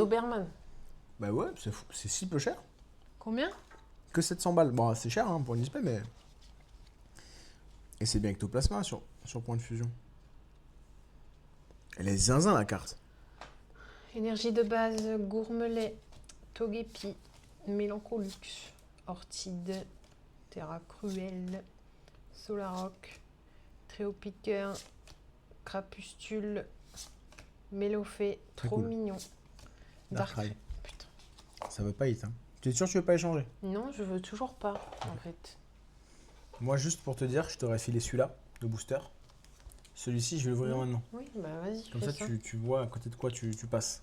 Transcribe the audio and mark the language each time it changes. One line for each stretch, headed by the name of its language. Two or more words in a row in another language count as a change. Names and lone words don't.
French: Doberman. Bah ouais, c'est si peu cher. Combien? Que 700 balles. Bon, c'est cher hein, pour une display, mais. Et c'est bien ectoplasma sur point de fusion. Elle est zinzin la carte. Énergie de base, Gourmelet, Togepi, Mélancolux, Orchide, Terra Cruel, Solaroc, Tréopiqueur, Crapustule, Mélofée, Très trop cool. mignon. Darkrai. Putain. Ça veut pas hit. Hein. Tu es sûr que tu veux pas échanger? Non, je veux toujours pas, en fait. Moi, juste pour te dire, je t'aurais filé celui-là, le booster. Celui-ci, je vais l'ouvrir maintenant. Oui, bah vas-y. Comme fais ça, tu vois à côté de quoi tu passes.